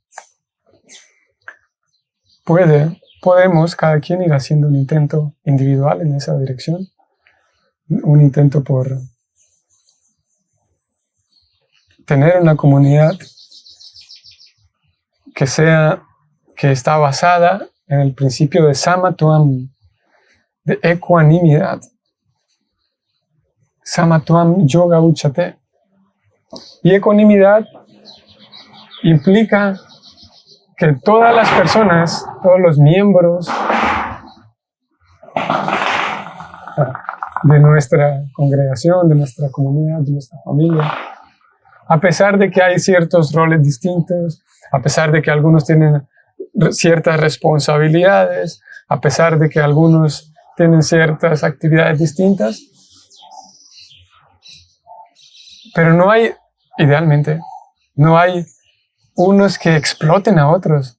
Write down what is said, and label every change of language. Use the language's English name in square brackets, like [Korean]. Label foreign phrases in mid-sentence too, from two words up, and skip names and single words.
[Spanish] podemos cada quien ir haciendo un intento individual en esa dirección, un intento por tener una comunidad que está basada en el principio de samatvam, de ecuanimidad. [Sanskrit] Samatvam yoga uchate. [Spanish] Y ecuanimidad implica que todas las personas, todos los miembros de nuestra congregación, de nuestra comunidad, de nuestra familia, a pesar de que hay ciertos roles distintos, a pesar de que algunos tienen ciertas responsabilidades, a pesar de que algunos tienen ciertas actividades distintas, pero no hay, idealmente, no hay unos que exploten a otros.